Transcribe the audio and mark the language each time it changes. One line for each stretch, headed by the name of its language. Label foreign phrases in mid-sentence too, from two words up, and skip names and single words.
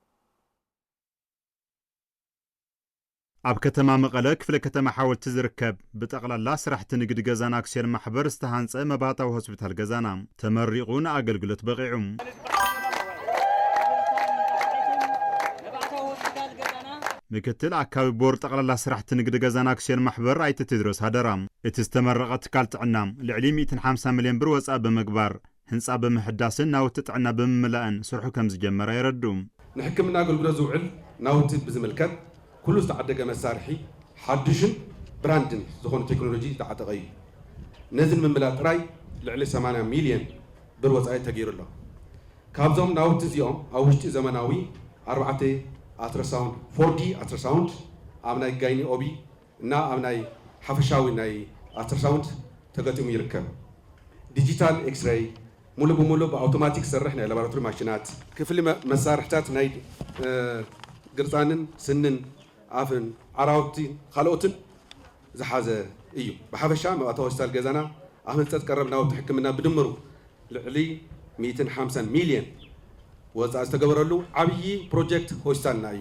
Tigrinya: ኣብ ከተማ መቐለ ክፍለ ከተማ ሓወልቲ ዝርከብ ብጠቕላላ ስራሕቲ ንግዲ ገዛና አክሲዮን ማሕበር ዝተሃንጸ መባእታዊ ሆስፒታል ገዛና ተመሪቑ ንኣገልግሎት በቂዑ ምክትል አካባቢ ቦር ጠቅላላ ስራሕቲ ንግዲ ገዛና አክሲዮን ማሕበር አይተ ቴድሮስ ሃደራ እቲ ዝተመረቐ ትካል ጥዕና ልዕሊ 150 ሚልዮን ብር ወጻእ ብምግባር ህንጻ ብምሕዳስን ናውቲ ጥዕና ብምምላእን ስርሑ ከም ዝጀመረ ይረዱ ንሕክምና አገልግሎት ዝውዕል ናውቲ ብዝምልከት ኩሉ ዝተዓደገ መሳርሒ ሓድሽን ብራንድን ዝኾነ ቴክኖሎጂ ዝተዓጠቐ እዩ ነዚ ንምምላእ ጥራይ ልዕሊ 80 ሚልዮን ብር ወጻኢ ተገይሩሎ ካብዞም ናውቲ እዚኦም ኣብ ውሽጢ ዘመናዊ 4 አትራሳውንድ 4D አትራሳውንድ አብናይ ጋይኒ ኦቢ እና አብናይ ሓፈሻዊ ናይ አትራሳውንድ ተገጥሙ ይርከብ
English: digital X-ray
Tigrinya: ሙሉ በሙሉ በአውቶማቲክ ሰርሕ ናይ ላቦራቶሪ ማሽናት ክፍሊ መሳርሕታት ናይ ግርፃንን ስንን አፍን ዓራውቲ ካልኦትን ዝሓዘ እዩ ብሓፈሻ መባእታዊ ሆስፒታል ገዛና ኣብ ህንፀት ቀረብ ናውቲ ሕክምና ብድምሩ ልዕሊ 150 ሚልዮን ወጻእ ዝተገበረሉ ዓብይ ፕሮጀክት ሆስፒታልና እዩ